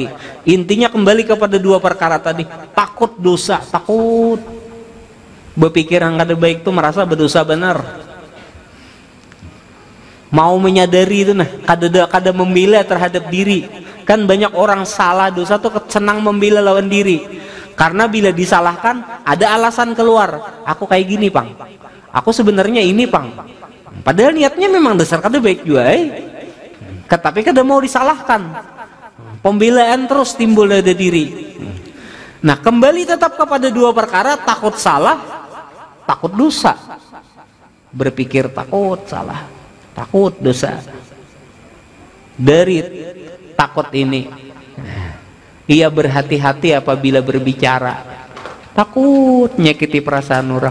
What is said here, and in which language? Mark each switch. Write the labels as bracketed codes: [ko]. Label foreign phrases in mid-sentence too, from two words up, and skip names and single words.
[id] Intinya kembali kepada dua perkara tadi. Takut dosa, takut berpikir yang kada baik tuh, merasa berdosa benar. [bjn] Mau menyadari itu, nah, kada membela terhadap diri. [id] Kan banyak orang salah dosa tuh senang membela lawan diri. Karena bila disalahkan ada alasan keluar. [bjn] Aku kayak gini, Pang. Aku sebenarnya ini, Pang. Padahal niatnya memang dasar kada baik juga, tapi kada mau disalahkan. [id] Pembelaan terus timbul dari diri. Nah, kembali tetap kepada dua perkara, takut salah, takut dosa. Berpikir takut salah, takut dosa. Dari takut ini Ia berhati-hati apabila berbicara, takut nyakiti perasaan orang.